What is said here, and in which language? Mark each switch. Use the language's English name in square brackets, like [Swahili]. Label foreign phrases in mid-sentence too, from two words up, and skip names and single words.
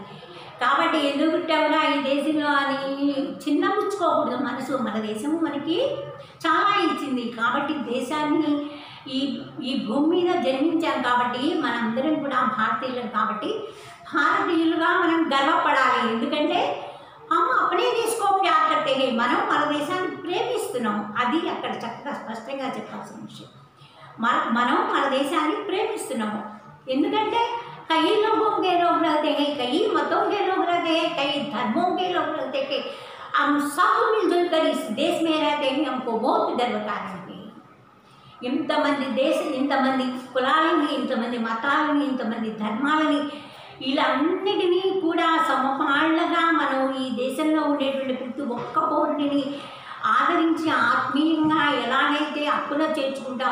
[Telugu] కాబట్టి ఎందుకు పుట్టావురా ఈ దేశంలో అని చిన్నపుచ్చుకోకూడదు మనసు. మన దేశము మనకి చాలా ఇచ్చింది. కాబట్టి దేశాన్ని, ఈ భూమి మీద జన్మించాం కాబట్టి మనందరం కూడా భారతీయులం. కాబట్టి భారతీయులుగా మనం గర్వపడాలి. ఎందుకంటే [Hindi] अपने देश को प्यार करते है, [Telugu] మనం మన దేశాన్ని ప్రేమిస్తున్నాం. అది అక్కడ చక్కగా స్పష్టంగా చెప్పాల్సిన విషయం. మనం మన దేశాన్ని ప్రేమిస్తున్నాము. [Hindi] ఎందుకంటే కई लोगों के लोग रहते हैं, कई मतों के लोग रहते हैं, कई धर्मों के लोग रहते हैं, हम सब मिलजुल कर इस देश में रहते हैं, हमको बहुत गर्व कारण है। [Telugu] ఇంతమంది కులాలని, ఇంతమంది మతాలని, ఇంతమంది ధర్మాలని, వీళ్ళన్నిటినీ కూడా సమపాళ్ళగా మనం ఈ దేశంలో ఉండేటువంటి ప్రతి ఒక్క పౌరుడిని ఆదరించి ఆత్మీయంగా ఎలాగైతే హక్కున చేర్చుకుంటాం.